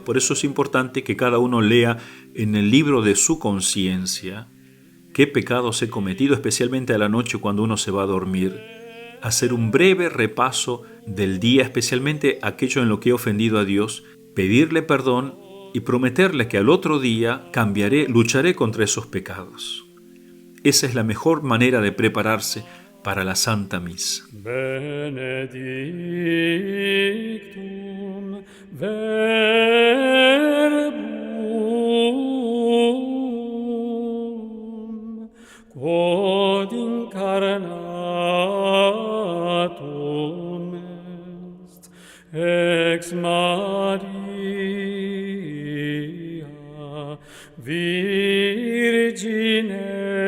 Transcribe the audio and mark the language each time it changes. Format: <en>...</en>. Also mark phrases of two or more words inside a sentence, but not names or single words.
<es>Por eso es importante que cada uno lea en el libro de su conciencia qué pecados he cometido, especialmente a la noche cuando uno se va a dormir, hacer un breve repaso del día, especialmente aquello en lo que he ofendido a Dios, pedirle perdón y prometerle que al otro día lucharé contra esos pecados. Esa es la mejor manera de prepararse para la Santa Misa.</es> <la>Benedictum verbum quod incarnatum est ex Maria Virgine</la>